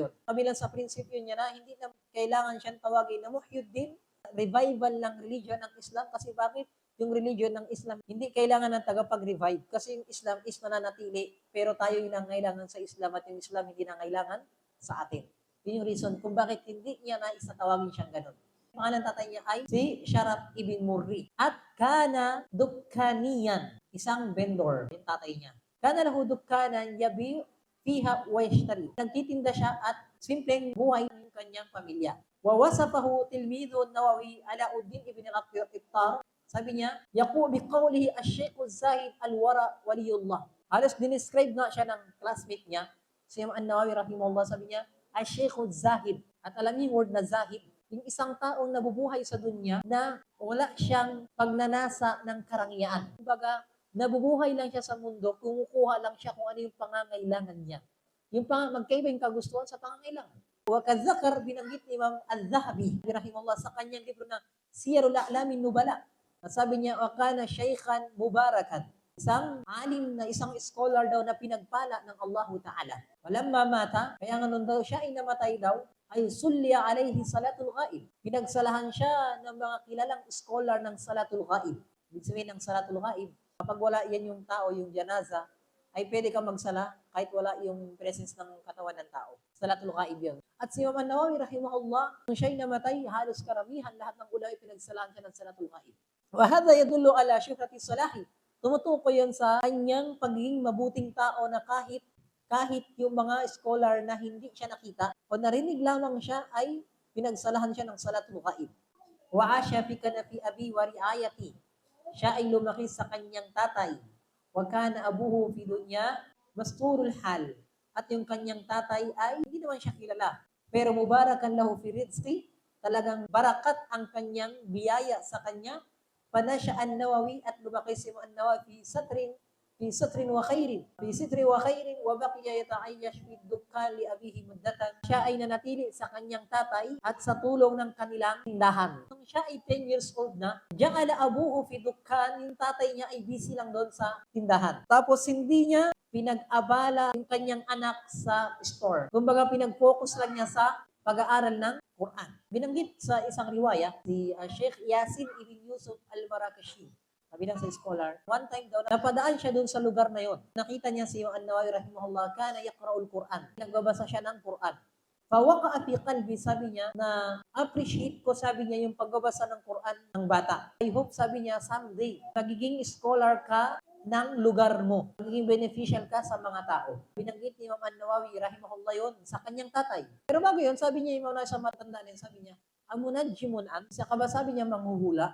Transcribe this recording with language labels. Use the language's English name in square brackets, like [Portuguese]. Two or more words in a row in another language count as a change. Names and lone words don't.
[Filipino] Kabilang sa prinsipyo niya na hindi na kailangan siyang tawagin na Muhyiddin, revival ng religion ng Islam. Kasi bakit? Yung religion ng Islam, hindi kailangan ng tagapag-revive. Kasi yung Islam is nananatili, pero tayo yung nangailangan sa Islam at yung Islam hindi nangailangan sa atin. Yun yung reason kung bakit hindi niya nais na tawagin siyang ganun. Pangalan tatay niya ay si Sharaf ibn Murri. [Arabic] At كان دكانيا, [Filipino] isang vendor, yung tatay niya. [Arabic] كان له دكان يبيع فيها ويشتري. [Filipino] Nagtitinda siya at simpleng buhay ng kanyang pamilya. [Arabic] ووصفه تلميذ النووي علاء الدين بن العطار. [Filipino] Sabi niya, [Arabic] يقول بقوله الشيخ الزاهد الورع ولي الله. [Filipino] Halos dinescribe nga siya ng classmate niya, si Imam an-Nawawi rahimahullah, sabi niya, [Arabic] الشيخ زاهد. [Filipino] At alam niyo yung word na Zahid, yung isang taong nabubuhay sa dunya na wala siyang pagnanasa ng karangyaan. Kumbaga, nabubuhay lang siya sa mundo, kumukuha lang siya kung ano yung pangangailangan niya. Yung magkaiba yung kagustuhan sa pangangailangan. Wakadzakar, binanggit ni Imam Al-Zahabi, rahimahullah, sa kanyang libro na Siyarul A'lamin Nubala. At sabi niya, [Arabic] وكان شيخا مباركا. [Filipino] Isang alim na isang scholar daw na pinagpala ng Allahu Ta'ala. [Arabic] ولما مات, [Filipino] kaya nga nun daw siya ay namatay daw, ay [Arabic] صلي عليه صلاة الغائب. [Filipino] Pinagsalahan siya ng mga kilalang scholar ng [Arabic] صلاة الغائب. [Filipino] Ibig sabihin ng [Arabic] صلاة الغائب, [Filipino] kapag wala yan yung tao, yung janaza, ay pwede kang magsala kahit wala yung presence ng katawan ng tao. [Arabic] صلاة الغائب [Filipino] yun. At si Imam Nawawi rahimahullah, nung siya'y namatay, halos karamihan, lahat ng ulama pinagsalahan siya ng [Arabic] صلاة الغائب. وهذا يدل على شهرة صلاحه. [Filipino] Tumutukoy yun sa kanyang pagiging mabuting tao na kahit yung mga scholar na hindi siya nakita o narinig lamang siya ay pinagsalahan siya ng [Arabic] صلاة الغائب. ونشأ في كنف أبيه ورعايته. [Filipino] Siya ay lumaki sa kanyang tatay. [Arabic] وكان أبوه في الدنيا مستور الحال. [Filipino] At yung kanyang tatay ay hindi naman siya kilala. [Arabic] Pero مباركا له في رزقه, [Filipino] talagang barakat ang kanyang biyaya sa kanya. [Arabic] فنشأ النووي [Filipino] at lumaki si an-Nawawi [Arabic] satrin في ستر وخير في ستر وخير وبقي يتعيش في الدكان لأبيه مدة. [Filipino] Siya ay nanatili sa kanyang tatay at sa tulong ng kanilang tindahan. Nung siya ay 10 years old na, [Arabic] جعله أبوه في الدكان, [Filipino] yung tatay niya ay busy lang doon sa tindahan. Tapos hindi niya pinag-abala yung kanyang anak sa store. Kumbaga pinag-focus lang niya sa pag-aaral ng Quran. Binanggit sa isang riwaya, si Sheikh Yasin ibn Yusuf al-Marakashi. Sabi lang sa scholar, one time daw, napadaan siya doon sa lugar na yon. Nakita niya si An-Nawawi rahimahullah, [Arabic] كان يقرأ القرآن. [Filipino] Nagbabasa siya ng Quran. [Arabic] فوقع في قلبي, [Filipino] sabi niya, na appreciate ko, sabi niya, yung pagbabasa ng Quran ng bata. [English] I hope, [Filipino] sabi niya, someday, magiging scholar ka ng lugar mo. Magiging beneficial ka sa mga tao. Binanggit ni Imam An-Nawawi rahimahullah yon sa kanyang tatay. Pero bago yun, sabi niya, Imam Nawawi sa matanda niya, sabi niya, amunajjimun an, sa kaba, sabi niya, manghuhula.